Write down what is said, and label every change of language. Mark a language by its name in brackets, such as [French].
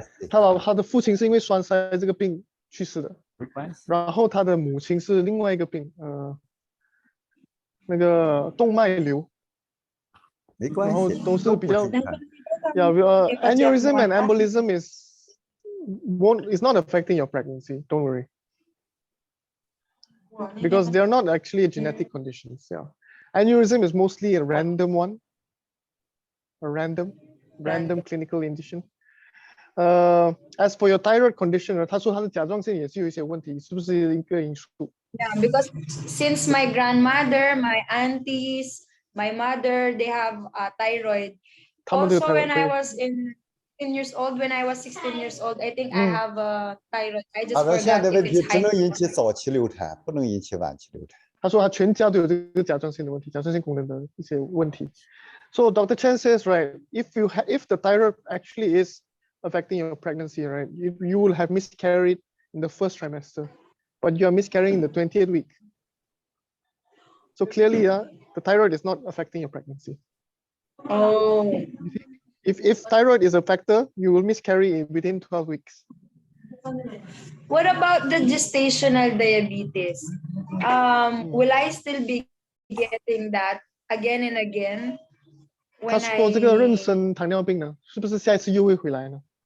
[Chinese] 他的父亲是因为栓塞这个病去世的，然后他的母亲是另外一个病，那个动脉瘤。没关系，然后都是比较， [English] aneurysm and embolism is not affecting your pregnancy. Don't worry, because they are not actually genetic conditions. Yeah, aneurysm is mostly a random one, a random clinical condition. As for your thyroid condition, [Chinese] 他说他的甲状腺也是有一些问题，是不是一个因素？ [English] Yeah, because since my grandmother, my aunties, my mother, they have thyroid. Also, when I was 16 years old, I think I have a thyroid. I just forgot. [Chinese] 现在的问题只能引起早期流产，不能引起晚期流产。他说他全家都有这个甲状腺的问题，甲状腺功能的一些问题。 [English] So Dr. Chen says, right, if the thyroid actually is affecting your pregnancy, right, you will have miscarried in the first trimester, but you are miscarrying in the 20th week. So clearly, the thyroid is not affecting your pregnancy. Oh. If thyroid is a factor, you will miscarry within 12 weeks. What about the gestational diabetes? Will I still be getting that again and again? [Chinese] 他说这个妊娠糖尿病呢，是不是下一次又会回来呢？